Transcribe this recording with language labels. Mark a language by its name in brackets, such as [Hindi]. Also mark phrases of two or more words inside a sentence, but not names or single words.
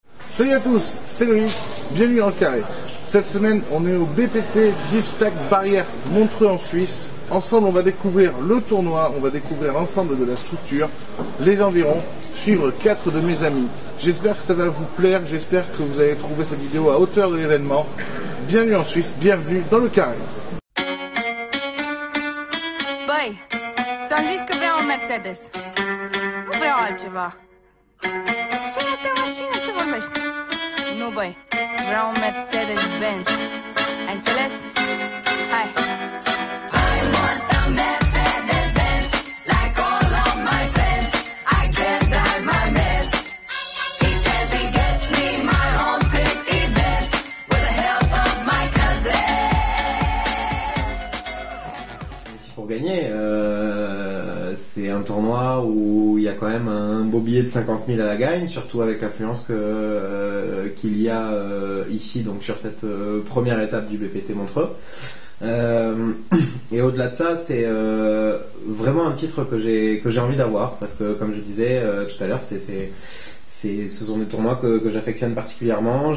[French] Salut à tous, c'est Loïc, bienvenue dans le carré. Cette semaine, on est au BPT Deep Stack Barrière Montreux en Suisse. Ensemble, on va découvrir le tournoi, on va découvrir l'ensemble de la structure, les environs, suivre 4 de mes amis. J'espère que ça va vous plaire, j'espère que vous allez trouver cette vidéo à hauteur de l'événement. Bienvenue en Suisse, bienvenue dans le carré. [Romanian] Băi, ți-am zis că vreau un Mercedes. Nu vreau altceva. Și alte mașină, ce vorbești? Nu, băi, vreau un Mercedes-Benz. Ai înțeles? Hai! [English] I want a Mercedes-Benz, like all of my friends. I can drive my Benz. He says he gets me my own pretty Benz, with the help of my cousins. [French] Pour gagner, c'est un tournoi où il y a quand même un beau billet de 50 000 à la gagne, surtout avec l'affluence qu'il y a ici, donc sur cette première étape du BPT Montreux. Et au-delà de ça, c'est vraiment un titre que j'ai envie d'avoir, parce que comme je disais tout à l'heure, ce sont des tournois que j'affectionne particulièrement.